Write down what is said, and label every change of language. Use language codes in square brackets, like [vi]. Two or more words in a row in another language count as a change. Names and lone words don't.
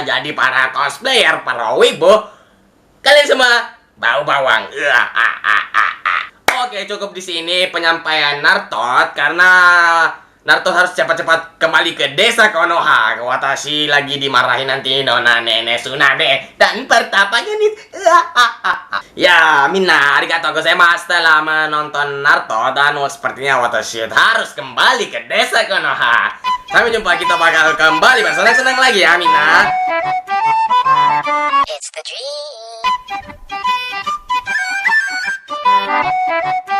[id] Jadi para cosplayer, para wibu, kalian semua bau bawang. Oke, cukup di sini penyampaian Naruto karena Naruto harus cepat-cepat kembali ke desa Konoha. Watashi lagi dimarahin nanti Nona Nenek Tsunade dan pertapanya nih. Ya, [ja] みんなありがとうございます [id] telah menonton Naruto dan sepertinya Watashi harus kembali ke desa Konoha. Sampai jumpa, kita bakal kembali bersenang-senang lagi ya, minna. [en] It's the dream.